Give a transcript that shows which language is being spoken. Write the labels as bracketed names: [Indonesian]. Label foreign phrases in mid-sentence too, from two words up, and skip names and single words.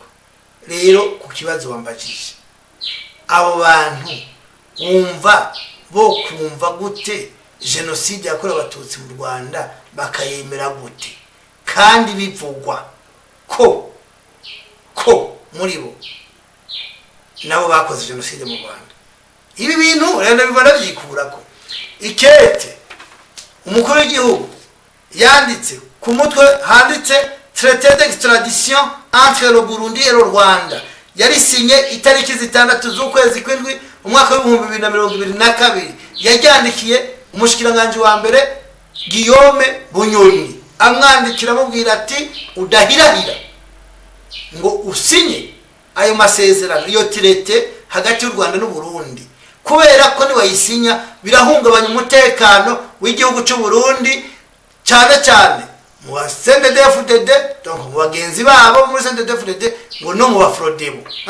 [Rundi] Rero ku kibazo wambajije, abo bantu wumva bo kumva gute genocide yakorewe abatutsi mu Rwanda bakayemera gute kandi bivugwa ko muri bo nabo bakoze genocide mu Rwanda? Ibi bintu rero bibona byikurako. Ikete umukuru w'igihugu yanditse ku mutwe handitse [French] traité d'extradition entre le Burundi et le Rwanda, [Rundi] yari sinye itariki 6 z'ukwezi kw'indwi umwaka wa 2022, yajyandikiye umushikiranganje wa mbere Guillaume Bunyoni, amwandikira amubwira ati udahirahira ngo usinye ayo masezerano, iyo traité hagati y'u Rwanda n'u Burundi, kubera ko niwayisinya birahungabanya umutekano w'igihugu cy'u Burundi, cyane mu CNDD-FDD, donc mu bagenzi babo muri CNDD-FDD, ngo no mu bafrodebu.